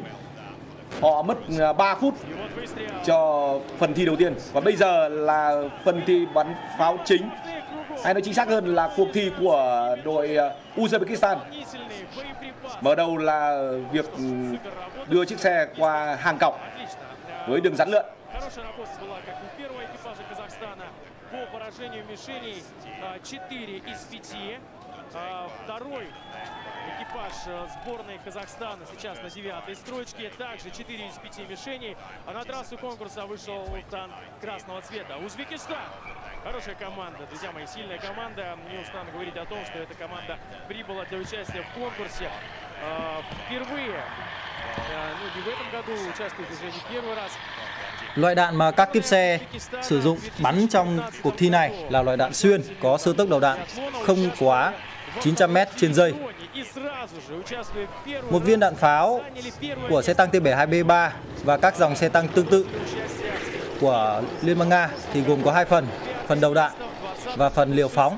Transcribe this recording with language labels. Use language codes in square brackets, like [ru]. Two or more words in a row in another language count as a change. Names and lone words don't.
[vi] Họ mất 3 phút cho phần thi đầu tiên. Còn bây giờ là phần thi bắn pháo chính, hay nói chính xác hơn là cuộc thi của đội Uzbekistan. Mở đầu là việc đưa chiếc xe qua hàng cọc với đường rắn lượn. [ru] Экипаж сборной Казахстана сейчас на 9-й строчке. Также 4 из 5 мишеней. А на трассу конкурса вышел танк красного цвета. Узбекистан. Хорошая команда, друзья мои, сильная команда. Не устану говорить о том, что эта команда прибыла для участия в конкурсе впервые. Ну, не в этом году, участвует уже не первый раз. [vi] Loại đạn mà các kíp xe sử dụng bắn trong cuộc thi này là loại đạn xuyên, có số tốc đầu đạn không quá 900m trên giây. Một viên đạn pháo của xe tăng T-72B3 và các dòng xe tăng tương tự của Liên bang Nga thì gồm có hai phần, phần đầu đạn và phần liều phóng.